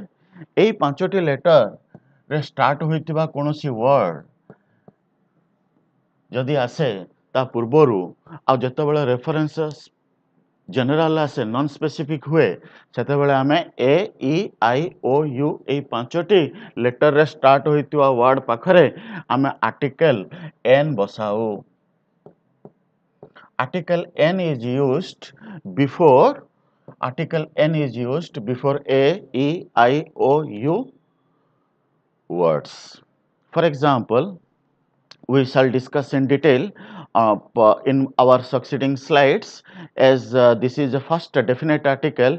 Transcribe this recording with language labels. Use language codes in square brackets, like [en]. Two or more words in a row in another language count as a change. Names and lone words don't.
[or] ଏଇ ପାଞ୍ଚଟି ଲେଟରରେ ଷ୍ଟାର୍ଟ ହୋଇଥିବା କୌଣସି ୱାର୍ଡ ଯଦି ଆସେ ତା ପୂର୍ବରୁ, ଆଉ ଯେତେବେଳେ ରେଫରେନ୍ସ ଜେନେରାଲ ଆସେ, [en] non specific [or] ହୁଏ, ସେତେବେଳେ ଆମେ ଏ, ଇ, ଆଇ, ଓ, ୟୁ ଏଇ ପାଞ୍ଚଟି ଲେଟରରେ ଷ୍ଟାର୍ଟ ହୋଇଥିବା ୱାର୍ଡ ପାଖରେ ଆମେ [en] article an [or] ବସାଉ। [en] Article N is used before A, E, I, O, U words. For example, we shall discuss in detail in our succeeding slides, as this is the first definite article.